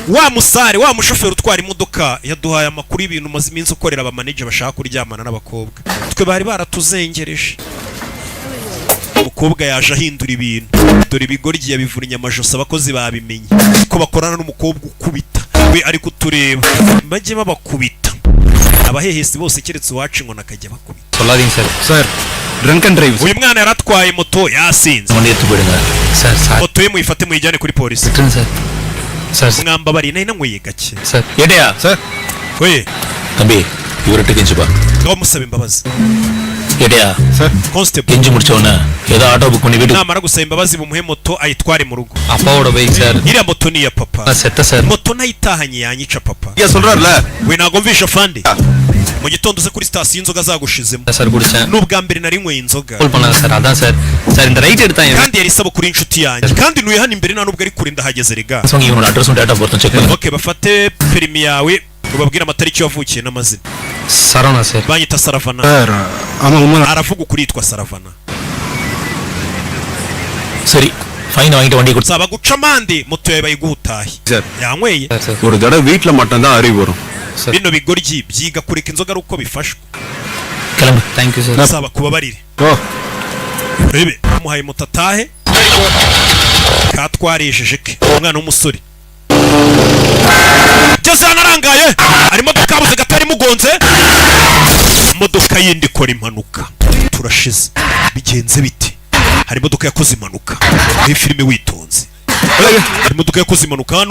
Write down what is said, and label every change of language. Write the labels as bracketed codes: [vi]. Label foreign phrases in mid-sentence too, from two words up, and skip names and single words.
[rw] wa musare wa mushoferi utwara imodoka yaduhaye amakuru y'ibintu maze iminsi ukorera aba manager bashaka kuryamana n'abakobwa twe bari baratuzengereje umukobwa yaje ahindura ibintu dore ibigoryi yabivunye amajosi abakozi babimenye ko bakorana n'umukobwa ukubita we ari kutureba bajye babakubita abahehesi bose keretse uwacu ngo nakajya bakubita [ta] சொல்லாதீங்க சார் சார் [en] drunk and drive [rw] uyu mwana yaratwaye moto yasinze [ta] முன்னே எடுத்து போடுங்க சார் சார் [rw] moto ye muyifate muyijyane kuri polisi [ta] விட்டுருங்க சார் சார் [rw] mwambabariye nari nanyweye gake [ta] சார் ஏடையா சார் [rw] we [ta] தம்பி இவர்கிட்ட கெஞ்சுப்பா [rw] ngaho musaba imbabazi [ta] ஏடையா சார் constable கெஞ்சு முடிச்சவன ஏதோ [en] auto book [ta] பண்ணி வீட்டு [rw] namara gusaba imbabazi bumuhe moto ayitware mu rugo [ta] அப்பாவோட பைக் சார் [rw] iriya moto ni iya papa [ta] செத்த சார் [rw] moto nayitahanye yanyica papa [ta] ஐயா சொல்றாருல [rw] we ntago mvisha fandi mu gitondo uze kuri sitasiyo inzoga zagushizemo [ta] சார் குடிச்சேன் [rw] n'ubwa mbere nari nyweye inzoga [ta] கால் பண்ணாங்க சார் அதான் சார் சார் இந்த ரைட் எடுத்தா [rw] kandi yari isaba kuri inshuti yanjye kandi nuye hano imbere nta nubwo ari kure ndahageze rega [ta] சொங்க இவனோட அட்ரஸும் டேட்டா பொறுத்தும் செக் பண்ணுங்க [rw] okay bafate perimi yawe ubabwire amatariki wavukiye n'amazina [ta] சரவணா சார் [rw] banyita Saravana [ta] ஆமா உண்மை [rw] aravuga ukuri yitwa Saravana [ta] சரி ஃபைன் வாங்கிட்டு வண்டி கொடுத்து [rw] saba guca amande moto yawe bayiguhutaye Sir. yanyweye [ta] சார் ஒரு தடவை வீட்டுல மட்டும் தான் அறிவு வரும் [rw] bino bigoryi byiga kureka inzoga ari uko bifashwe [ta] கிளம்பு [en] thank you sir [rw] saba kubabarire ஓ rebe muhaye moto atahe katwarejeje ke umwana w'umusore geze hano arangaye hari imodoka yabuze gatari mugonze imodoka yindi ikora impanuka turashize bigenze bite hari imodoka yakoze impanuka muri filime witonze hari imodoka yakoze impanuka hano